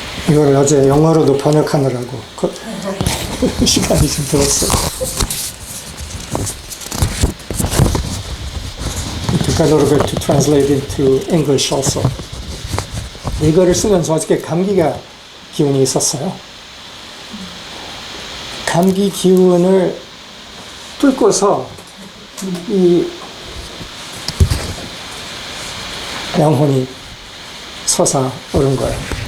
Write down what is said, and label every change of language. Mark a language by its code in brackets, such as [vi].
[ko] 이걸 어제 영어로도 번역하느라고 시간이 좀 들었어요. [en] It took a little bit to translate into English also. [ko] 이거를 쓰면서 어저께 감기가 기운이 있었어요. 감기 기운을 뚫고서 이 영혼이 솟아오른 거예요.